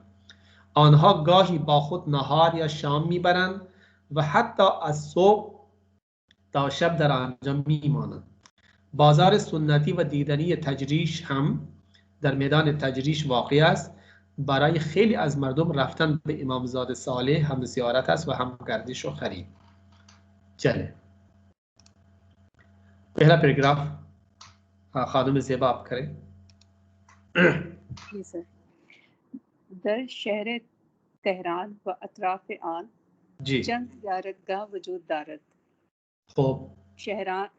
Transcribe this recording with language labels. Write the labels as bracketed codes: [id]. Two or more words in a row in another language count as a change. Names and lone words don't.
[fa] آنها گاهی با خود نهار یا شام میبرند و حتی از صبح تا شب در آنجا میمانند. بازار سنتی و دیدنی تجریش هم در میدان تجریش واقع است. برای خیلی از مردم رفتن به امامزاده صالح هم زیارت است و هم گردش و خرید. [hi] چله पहला पैराग्राफ खादुम ज़ेबा आप करें। [fa] जी सर। در شهر تهران و اطراف آن [hi] जी [fa] چند زیارتگاه وجود دارد. [hi] खूब।